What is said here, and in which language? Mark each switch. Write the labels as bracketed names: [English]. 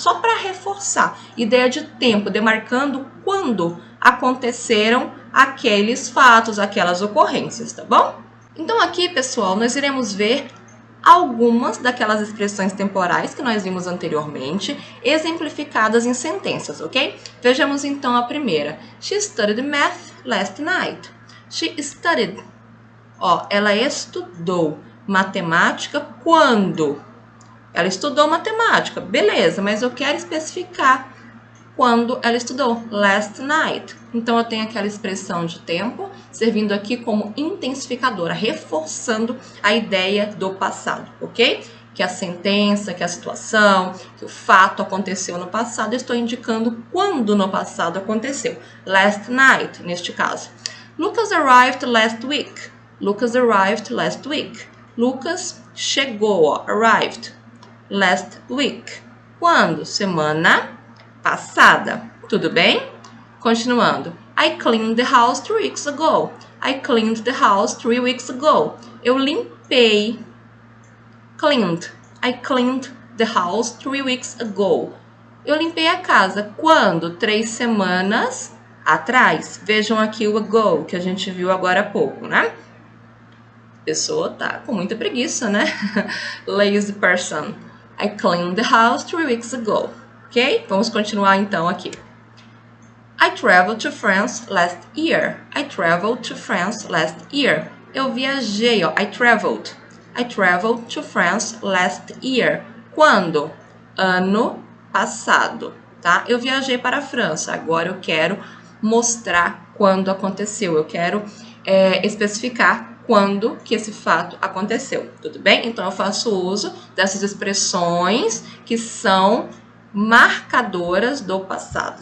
[Portuguese] Só para reforçar, ideia de tempo, demarcando quando aconteceram aqueles fatos, aquelas ocorrências, tá bom? Então aqui, pessoal, nós iremos ver algumas daquelas expressões temporais que nós vimos anteriormente, exemplificadas em sentenças, ok? Vejamos então a primeira. [English] She studied math last night. She studied. [Portuguese] Ó, ela estudou matemática quando? Ela estudou matemática, beleza, mas eu quero especificar quando ela estudou. [English] Last night. [Portuguese] Então, eu tenho aquela expressão de tempo servindo aqui como intensificadora, reforçando a ideia do passado, ok? Que a sentença, que a situação, que o fato aconteceu no passado, eu estou indicando quando no passado aconteceu. [English] Last night, [Portuguese] neste caso. [English] Lucas arrived last week. Lucas arrived last week. Lucas chegou, arrived, last week. [Portuguese] Quando? Semana passada. Tudo bem? Continuando. [English] I cleaned the house 3 weeks ago. I cleaned the house 3 weeks ago. [Portuguese] Eu limpei. [English] Cleaned. I cleaned the house 3 weeks ago. [Portuguese] Eu limpei a casa. Quando? 3 semanas atrás. Vejam aqui o ago, que a gente viu agora há pouco, né? A pessoa tá com muita preguiça, né? [English] Lazy person. I cleaned the house 3 weeks ago. Ok? [Portuguese] Vamos continuar então aqui. [English] I traveled to France last year. I traveled to France last year. [Portuguese] Eu viajei, ó. [English] I traveled to France last year. [Portuguese] Quando? Ano passado, tá? Eu viajei para a França. Agora eu quero mostrar quando aconteceu. Eu quero especificar quando que esse fato aconteceu, tudo bem? Então, eu faço uso dessas expressões que são marcadoras do passado.